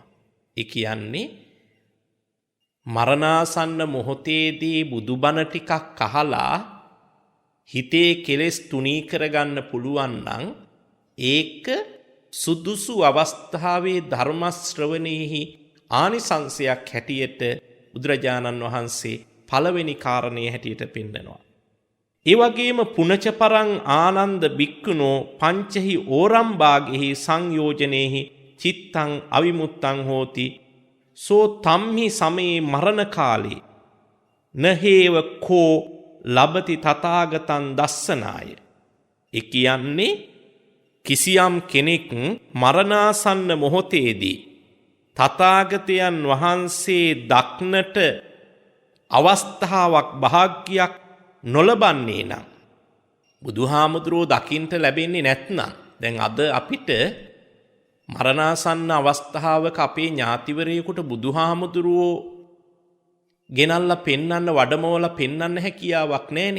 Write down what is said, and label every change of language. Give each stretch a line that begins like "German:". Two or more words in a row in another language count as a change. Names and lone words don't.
Sinhala: ඒ කියන්නේ මරණාසන්න මොහොතේදී බුදුබණ ටිකක් අහලා හිතේ කෙලෙස් තුනී කරගන්න පුළුවන් නම් ඒක සුදුසු අවස්ථාවේ ධර්ම ශ්‍රවණෙහි ආනිසංසයක් හැටියට බුදුරජාණන් වහන්සේ පළවෙනි කාරණේ හැටියට පෙන්නනවා.
Pali: ඒ වගේම පුනච පරං ආනන්ද බික්කුණෝ පංචහි ඕරම් භාගෙහි සංයෝජනේහි චිත්තං අවිමුත්තං හෝති සෝ තම්හි සමේ මරණ කාලේ නහේව කෝ ලබති තථාගතං දස්සනාය.
Sinhala: ඒ කියන්නේ කිසියම් කෙනෙක් මරණාසන්න මොහොතේදී තථාගතයන් වහන්සේ දක්නට අවස්ථාවක් භාග්‍යයක් නොලබන්නේ නම් බුදුහාමුදුරුවෝ දකින්ට ලැබෙන්නේ නැත්නම් දැන් අද අපිට මරණාසන්න අවස්ථාවක අපේ ඥාතිවරයෙකුට බුදුහාමුදුරුවෝ ගෙනල්ලා පෙන්වන්න වඩමවලා පෙන්වන්න හැකියාවක් නැහනේ.